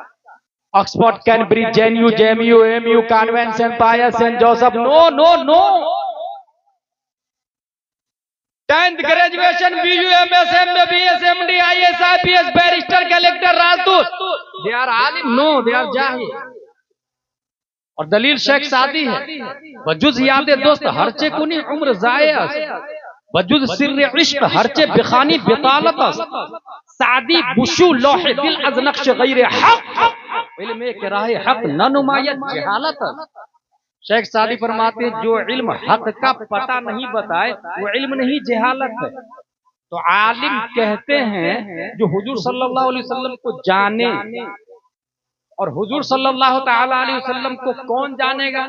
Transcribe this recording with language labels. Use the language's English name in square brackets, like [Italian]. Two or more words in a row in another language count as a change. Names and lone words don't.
[Urdu] آکسفورڈ، کیمبرج، جے این یو، جے ایم یو، ایم یو، کانوینٹ، سینٹ پائس، سینٹ جوسف، نو۔ 10th گریجویشن، بی یو، ایم ایس، ایم بی بی ایس، ایم ڈی، آئی ایس، آئی پی ایس، بیرسٹر، کلیکٹر، راجدوت، [English] they are [Urdu] عالم؟ [English] No, they are [Urdu] جاہل۔ اور دلیل شیخ سعدی ہے، [Persian] بجز یاد دوست ہرچے کنی عمر ضائع است، بجز سر عشق ہرچے بخانی بطالت است، سعدی بشو لوح دل از نقش غیر حق، علم ایک راہ حق نہ نمایت جہالت است۔ [Urdu] شیخ سعدی فرماتے ہیں جو علم حق کا پتہ نہیں بتائے وہ علم نہیں، جہالت ہے۔ تو عالم کہتے ہیں جو حضور صلی اللہ علیہ وسلم کو جانے، اور حضور صلی اللہ تعالی علیہ وسلم کو کون جانے گا؟